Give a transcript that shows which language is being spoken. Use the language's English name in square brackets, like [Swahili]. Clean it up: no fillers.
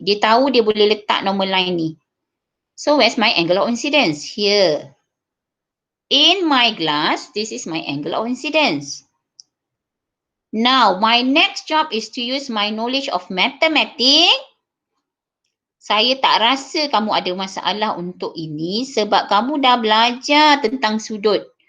[Malay] Dia tahu dia boleh letak normal line ni. [English] So, where's my angle of incidence? Here. In my glass, this is my angle of incidence. Now, my next job is to use my knowledge of mathematics. [Malay] Saya tak rasa kamu ada masalah untuk ini sebab kamu dah belajar tentang sudut.